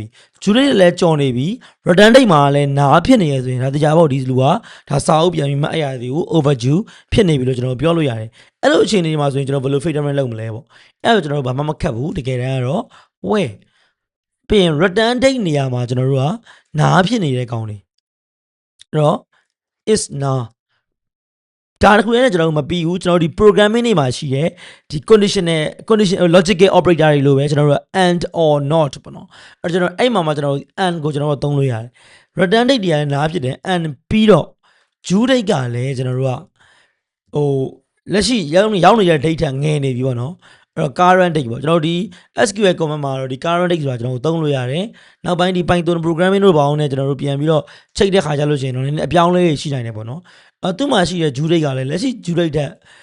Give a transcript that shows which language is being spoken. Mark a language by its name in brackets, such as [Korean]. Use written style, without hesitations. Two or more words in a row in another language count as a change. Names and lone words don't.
[English] due date [Burmese] လည်းကြော်နေပြီ [English] return date [Burmese] မှာလည်းနားဖြစ်နေရဆိုရင်ဒါတရားပေါ့ဒီလူကဒါစာအုပ်ပြန်ပြီးမအပ်ရသေးဘူး overdue ဖြစ်နေပြီလို့ကျွန်တော်ပြောလို့ရတယ်အဲ့လိုအခြေအနေမှာဆိုရင်ကျွန်တော်ဘယ်လို filtering လုပ်မလဲပေါ့အဲ့တော့ကျွန်တော်တို့ဘာမှမခက်ဘူးတကယ်တမ်းကတော့ where ပြီးရင် [English] return date [Burmese] နေရာမှာကျွန်တော်တို့ကနားဖြစ်နေတဲ့ကောင်းတွေအဲ့တော့ [English] is now [Burmese] ဒါ တခုနဲ့ကျွန်တော်တို့မပြီးဘူးကျွန်တော်ဒီ programming တွေမှာရှိတဲ့ဒီ [English] condition logical operator [Burmese] တွေလိုပဲကျွန်တော်တို့ [English] and or not [Burmese] ပေါ့ နော်အဲ့ကျွန်တော်အဲ့မှာကျွန်တော် and ကိုကျွန်တော်တို့သုံးလို့ရတယ် [English] return date [Burmese] တွေကလည်းနားဖြစ်တယ် and ပြီးတော့ [English] due date [Burmese] ကလည်းကျွန်တော်တို့ကဟိုလက်ရှိရောက်နေတဲ့ date ထက်ငယ်နေပြီပေါ့နော်အဲ့တော့ [English] current date [Burmese] ပေါ့ကျွန်တော်တို့ဒီ [English] SQL command [Burmese] မှာတော့ဒီ [English] current date [Burmese] ဆိုတာကျွန်တော်တို့သုံးလို့ရတယ်နောက်ပိုင်းဒီ [English] Python programming [Burmese] တို့ဘာအောင်နဲ့ကျွန်တော်တို့ပြန်ပြီးတော့ချိန်တဲ့ခါကြလို့ရှိရင်တော့နည်းနည်းအပြောင်းလဲရှိနိုင်တယ်ပေါ့နော်သူ့မှာရှိတဲ့ [English] due date [Burmese] ကလည်းလက်ရှိ [English] due date [Burmese] ထက်